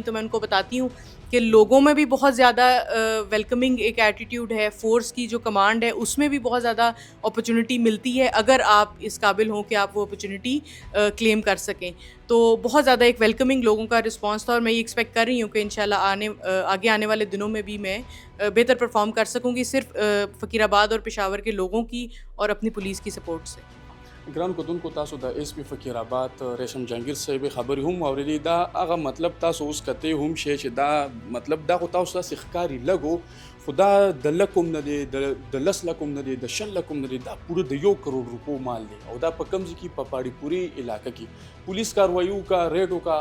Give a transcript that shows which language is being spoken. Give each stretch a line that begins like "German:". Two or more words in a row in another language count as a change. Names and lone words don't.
Urdu: تو میں ان کو بتاتی ہوں کہ لوگوں میں بھی بہت زیادہ ویلکمنگ ایک ایٹیٹیوڈ ہے، فورس کی جو کمانڈ ہے اس میں بھی بہت زیادہ اپارچونٹی ملتی ہے اگر آپ اس قابل ہوں کہ آپ وہ اپارچونٹی کلیم کر سکیں. تو بہت زیادہ ایک ویلکمنگ لوگوں کا ریسپانس تھا، اور میں یہ ایکسپیکٹ کر رہی ہوں کہ ان شاء اللہ آگے آنے والے دنوں میں بھی میں بہتر پرفارم کر سکوں گی، صرف فقیرآباد اور پشاور کے لوگوں کی اور اپنی پولیس کی سپورٹ سے.
Pashto: ګران کتونکو، تاسو د ایس پی فقیرآباد ریشم جهانگیر صاحب خبرې هم اوریدې. دا هغه مطلب تاسو اوس کته هم شي چې دا مطلب دا خو تاسو داسې ښکاري لګو، خو دا د لکم نه دی، د لس لکم نه دی، د شل لکم نه دی، دا پوره د 1 کروڑ روپو مال دی، او دا په کوم ځای کې په پاړی پوري علاقه کې پولیس کاروایي وکړه، ریډ وکړه.